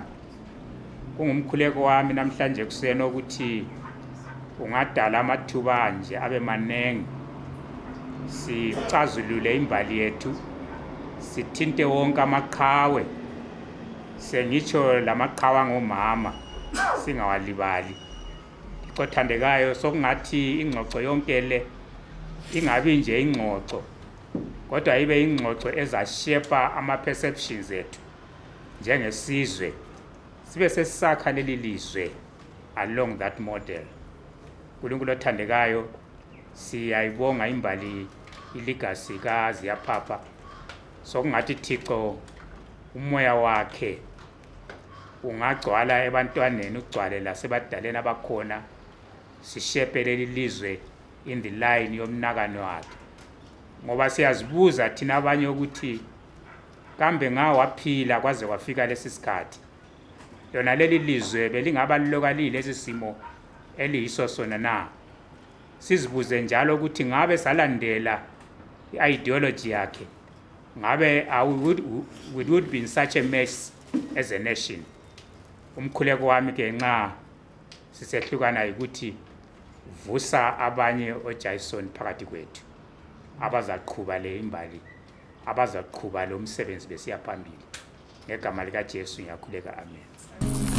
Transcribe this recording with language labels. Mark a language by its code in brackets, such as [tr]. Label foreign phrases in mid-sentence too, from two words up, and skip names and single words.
[nd] Kungumkhuleko wami namhlanje kuseni ukuthi ungadala amathuba nje abe manengi, sicazulule imbali yethu, sithinte wonke amaqhawe, sengitsho lamaqhawe ngomama singawalibali. Othandekayo sokungathi ingxoxo yonke le ingabi nje ingxoxo, kodwa ibe ingxoxo ezashepa ama-perceptions ethu njengesizwe, sibe sesisakha leli lizwe [en] along that model. [nd] uNkulunkulu othandekayo, siyayibonga imbali ilegacy kaZiyaphapha, sokungathi Thixo umoya wakhe ungagcwala ebantwaneni, ugcwale lasebadaleni abakhona, sishepe leli lizwe [en] in the line [nd] yomnakano wakhe. Ngoba siyazibuza thina abanye ukuthi kambe ngawaphila kwaze kwafika lesi sikhathi, yona leli lizwe belingaba lilokalile lesi simo eliyiso sona na. Sizibuze njalo ukuthi ngabe salandela i-ideology yakhe, ngabe [en] we would be in such a mess as a nation. [nd] Umkhuleko wami ke nxa sisehlukana ukuthi vusa abanye oJason phakathi kwethu abazaqhuba le imbali, abazaqhuba lo msebenzi besiya phambili. Ngegama likaJesu ngiyakhuleka, amen.